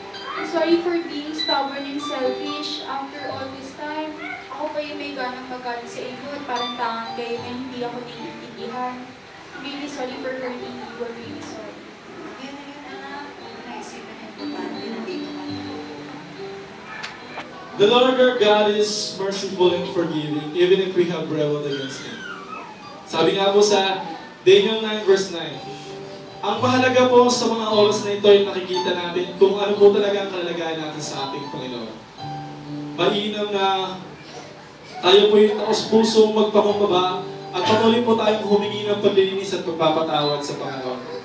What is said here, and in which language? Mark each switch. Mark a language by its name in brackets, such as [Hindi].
[English] I'm sorry for being stubborn and selfish. After all this time, [Filipino] ako pa yung may ganang magalit sa inyo at parang tangan kayo na hindi ako naiintindihan. [English] I'm really sorry for hurting you. I'm really sorry. [Filipino] Yun na yun, anak. Naisipan niya po ba? Hindi ko man. [English] The Lord our God is merciful and forgiving, even if we have rebelled against Him. [Filipino] Sabi nga po sa Daniel 9 verse 9, ang mahalaga po sa mga oras na ito ay nakikita natin kung ano po talaga ang kalagayan natin sa ating Panginoon. Mainam na tayo po yung taos-pusong magpakumbaba at patuloy po tayong humingi ng paglilinis at pagpapatawad sa Panginoon.